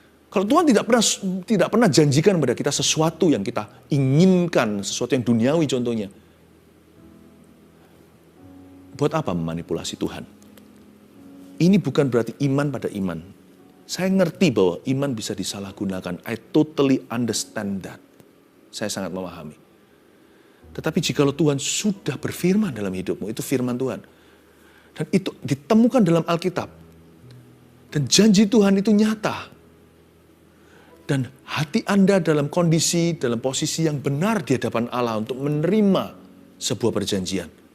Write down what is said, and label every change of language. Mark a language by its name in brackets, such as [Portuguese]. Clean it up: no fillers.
[Indonesian] Kalau Tuhan tidak pernah janjikan kepada kita sesuatu yang kita inginkan, sesuatu yang duniawi contohnya. Buat apa memanipulasi Tuhan? Ini bukan berarti iman pada iman. Saya ngerti bahwa iman bisa disalahgunakan. [English] I totally understand that. [Indonesian] Saya sangat memahami. Tetapi jikalau Tuhan sudah berfirman dalam hidupmu, itu firman Tuhan. Dan itu ditemukan dalam Alkitab. Dan janji Tuhan itu nyata. Dan hati Anda dalam kondisi, dalam posisi yang benar di hadapan Allah untuk menerima sebuah perjanjian.